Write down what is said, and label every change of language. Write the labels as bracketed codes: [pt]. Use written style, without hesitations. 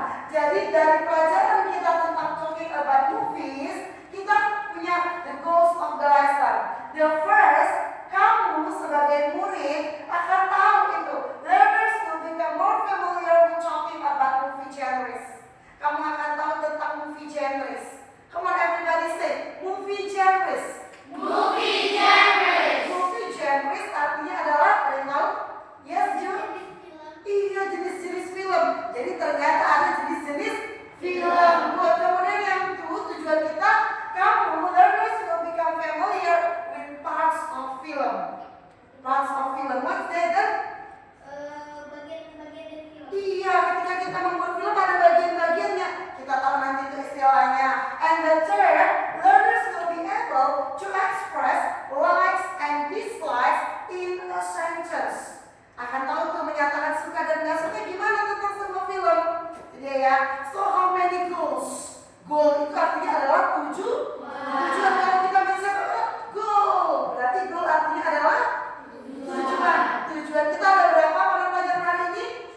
[id] Jadi dari pelajaran kita tentang [en] talking about movies, [id] kita punya [en] the goals of the lesson. The first, [id] kamu sebagai murid akan tahu itu. [en] Learners will become more familiar with talking about movie genres. [id] Kamu akan tahu tentang movie genres. [en] Come on, everybody say movie genres. Movie genres [id] artinya adalah, kalian tahu? [en] Yes, Jun? [id] Iya, jenis-jenis film. Jadi ternyata ada jenis-jenis film. Buat kemudian yang tujuan kita, kamu [en] learners will become familiar with parts of film. What's that then? [id] Bagian-bagian dari film. Iya, ketika kita membuat film ada bagian-bagiannya. Kita tahu nanti itu istilahnya. [en] And the third, learners will be able to express likes and dislikes in a sentence. [id] Akan tahu tuh menyatakan suka dan gak suka gimana tentang sebuah film. Jadi ya, [en] so how many goals? [id] Goal itu artinya adalah tujuan. Kalau kita bisa goal, berarti goal artinya adalah tujuan. Kita ada berapa pada pelajaran hari ini?